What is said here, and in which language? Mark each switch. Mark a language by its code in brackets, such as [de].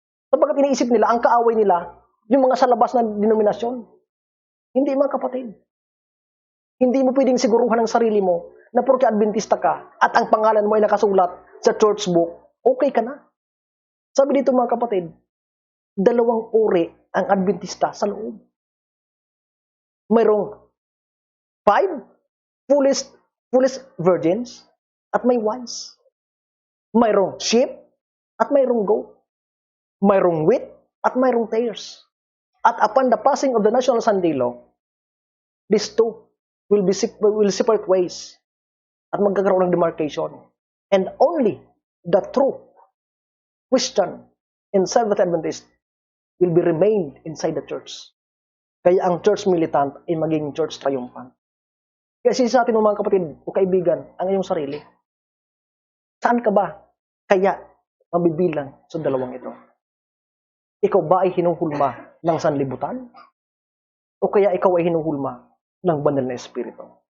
[tl] Sapagkat iniisip nila, ang kaaway nila, yung mga sa labas na denominasyon. Hindi mga kapatid. Hindi mo pwedeng siguruhan ang sarili mo na porke Adventista ka at ang pangalan mo ay nakasulat sa church book, okay ka na. Sabi dito mga kapatid, dalawang uri ang Adventista sa loob. Mayroong 5 foolish virgins at may wise. Mayroong sheep at mayroong goat. Mayroong wheat at mayroong tares. [en] At upon the passing of the National Sunday Law, these two will separate ways [tl] at magkakaroon ng demarcation. [en] And only the true Christian and Seventh Adventist will be remained inside the church. [tl] Kaya ang church militant ay maging church triumphant. Kaya sa atin mga kapatid o kaibigan, ang iyong sarili. Saan ka ba kaya mabibilang sa dalawang ito? Ikaw ba ay hinuhulma ng sanlibutan? O kaya ikaw ay hinuhulma ng banal na espiritu?